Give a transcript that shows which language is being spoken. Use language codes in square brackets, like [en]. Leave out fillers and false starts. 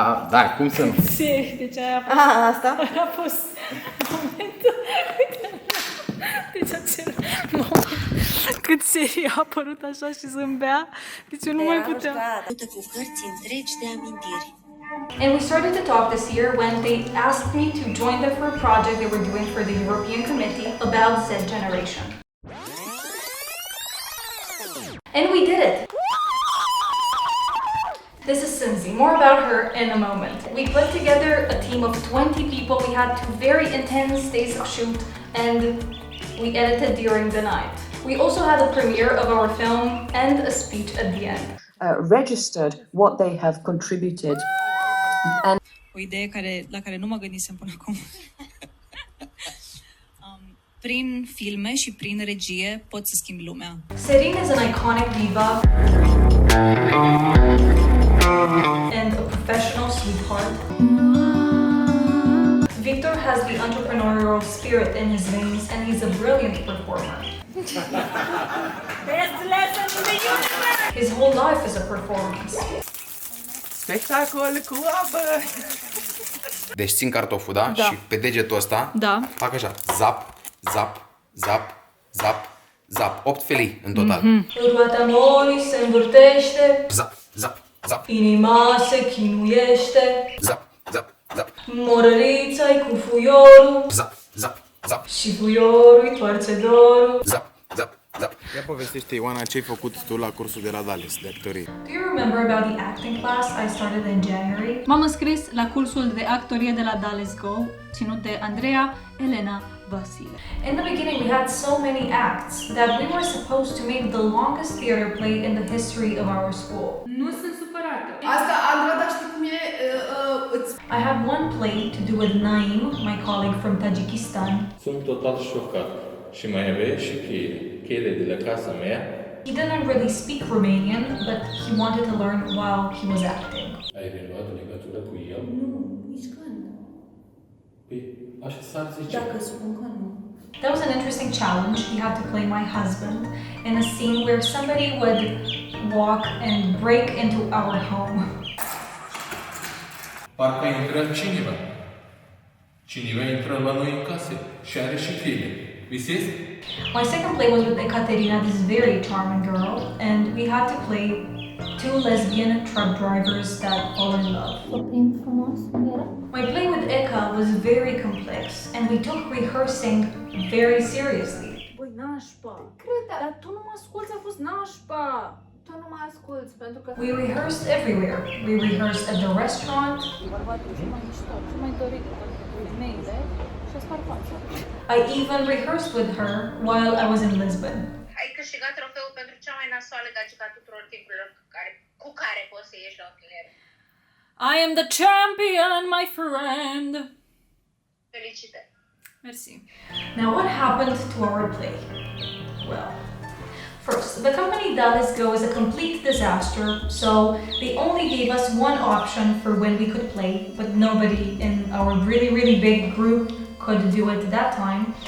[ro] Da, cum să nu? Seri, deci aia a fost... Asta? A fost momentul... Deci acel moment cât serii a apărut așa și zâmbea, deci eu nu mai puteam. Cu cărți întregi de amintiri. [en] And we started to talk this year when they asked me to join them for a project they were doing for the European Committee about Z generation. And we did it! This is Cindy. More about her in a moment. We put together a team of 20 people. We had 2 very intense days of shoot and we edited during the night. We also had a premiere of our film and a speech at the end. Registered what they have contributed. [ro] O idee la care nu mă gândisem până acum. Prin filme și prin regie pot să schimb lumea. [en] Serin is an iconic diva and a professional sweetheart. Victor has the entrepreneurial spirit in his veins and he's a brilliant performer. Best lesson in the universe! His whole life is a performance. [ro] Spectacol cu apă! Deci țin cartoful, da? Da. Și pe degetul ăsta fac așa, zap, zap, zap, zap, zap. 8 felii în total. Roata morii se învârtește, Zap, zap, zap, inima se chinuiește, zap, zap, zap, morărița-i cu fuiorul zap, zap, zap, și fuiorul-i toarce dorul. zap, zap, zap. Ia povestește, Ioana, ce ai făcut tu la cursul de la Dales de actorie? [en] Do you remember about the acting class I started in January? [ro] M-am înscris la cursul de actorie de la Dales Go, ținut de Andreea Elena Vasile. [en] In the beginning, we had so many acts that we were supposed to make the longest theater play in the history of our school. [ro] Nu sunt supărată. Asta, Andra, dar știi cum e? [en] I had one play to do with Naim, my colleague from Tajikistan. [ro] Sunt total șocat și mai avea și cheile de la casa mea. [en] He didn't really speak Romanian, but he wanted to learn while he was acting. [ro] Ai reluat legătura cu el? Nu, nici când. Păi, așa s-ar zice. Dacă spun că nu. [en] That was an interesting challenge. He had to play my husband in a scene where somebody would walk and break into our home. [ro] Parcă intră cineva. Cineva intră la noi în casă și are și cheile. Visezi? [en] My second play was with Ekaterina, this very charming girl, and we had to play 2 lesbian truck drivers that fall in love. My play with Eka was very complex, and we took rehearsing very seriously. [ro] Băi, nașpa! Cred, dar tu nu mă asculți, a fost nașpa! Tu nu mă asculți, pentru că... [en] We rehearsed everywhere. We rehearsed at the restaurant. I even rehearsed with her while I was in Lisbon. [ro] Ai câștigat trofeul pentru cea mai nasoală gagică a tuturor timpurilor cu care poți să ieși la întinere. [en] I am the champion, my friend! [ro] Felicitări! Merci. [en] Now, what happened to our play? Well, first, the company Dallas Go is a complete disaster, so they only gave us one option for when we could play, but nobody in our really big group could do it at that time.